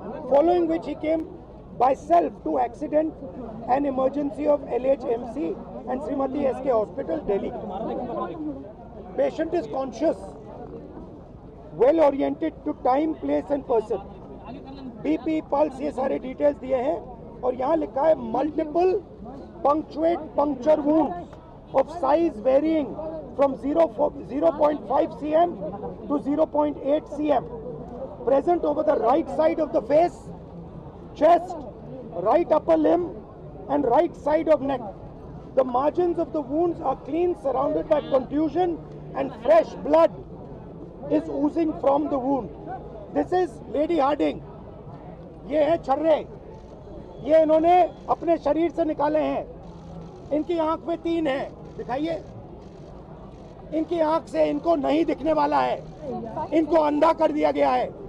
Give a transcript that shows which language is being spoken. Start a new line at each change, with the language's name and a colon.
English: Following which he came by self to accident and emergency of LHMC and Srimati SK Hospital, Delhi. Patient is conscious, well oriented to time, place and person.
Hindi: BP, pulse, ये सारे details दिए हैं। और यहाँ लिखा है
English: Multiple puncture wounds of size varying from 0.5 cm to 0.8 cm present over the right side of the face, chest, right upper limb and right side of neck. The margins of the wounds are clean, surrounded by contusion and fresh blood is oozing from the wound. This is Lady Harding.
Hindi: ये है छर्रे, ये इन्होंने अपने शरीर से निकाले हैं। इनकी आंख में 3 है, दिखाइए। इनकी आंख से इनको नहीं दिखने वाला है, इनको अंधा कर दिया गया है।